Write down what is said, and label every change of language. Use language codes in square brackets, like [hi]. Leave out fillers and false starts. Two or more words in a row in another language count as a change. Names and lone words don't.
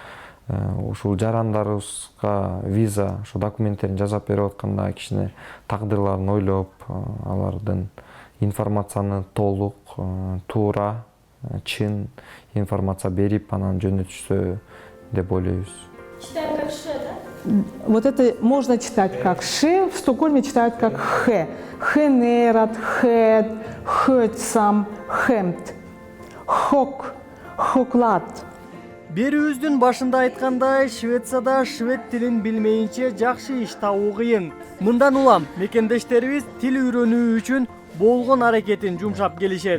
[ky] ушул жарандарыбызга виза, ошо документтерин жасап берип атканда кичине тагдырларын ойлоп, алардын информацияны толук, туура, чын информация берип, анан жөнөтүшсө деп ойлойбуз. [ru] Читаем как Ш, да? Вот это можно читать как Ш, в Стокгольме читают как Х. Хенерат, Хед, Хөтсам, Хемт, Хок, Хоклат. [ky] Берүүбүздүн башында айткандай, Швецияда швед тилин билмейинче жакшы иш табуу кыйын. Мындан улам мекендештерибиз тил үйрөнүү үчүн болгон аракетин жумшап келишет.